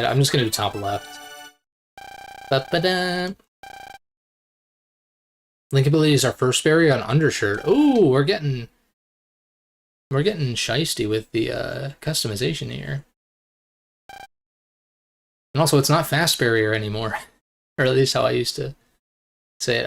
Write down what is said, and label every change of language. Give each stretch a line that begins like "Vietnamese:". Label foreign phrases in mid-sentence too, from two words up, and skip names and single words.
English: I'm just gonna do top left. Ba-ba-da. Link ability is our first barrier on undershirt. Ooh, we're getting shisty with the customization here. And also, it's not fast barrier anymore, or at least how I used to say it.